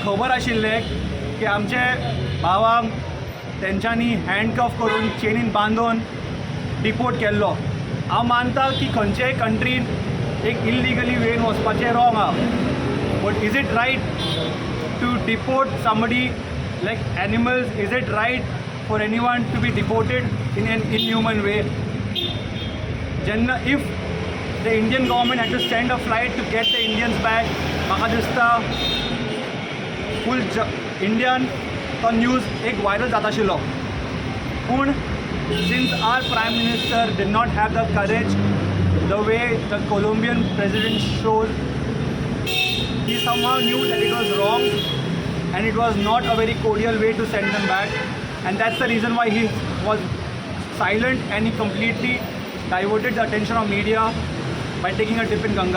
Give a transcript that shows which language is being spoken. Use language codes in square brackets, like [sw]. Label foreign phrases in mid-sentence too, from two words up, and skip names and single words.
[kok] खबर आशिल्लें की आमचे भावांक तेंच्यांनी हँडकफ करून चेनीन बांदून डिपोर्ट केल्लो हांव मानता की खंयचेय कंट्रीन एक इल्लिगली वेन वचपाचें रॉंग आहा [en] But is it right to deport somebody like animals is it right for any one to be deported in an inhuman way जेन्ना इफ the Indian government had to send a flight to get the Indians back. [kok] म्हाका दिसता फूल इंडियान तो न्यूज एक वायरल जाता आशिल्लो पूण [en] since our prime minister did not have the courage the way the Colombian president showed, he somehow knew that it was wrong and it was not a very cordial way to send them back, and that's the reason why he was silent and he completely diverted the attention of media by taking a dip in Ganga.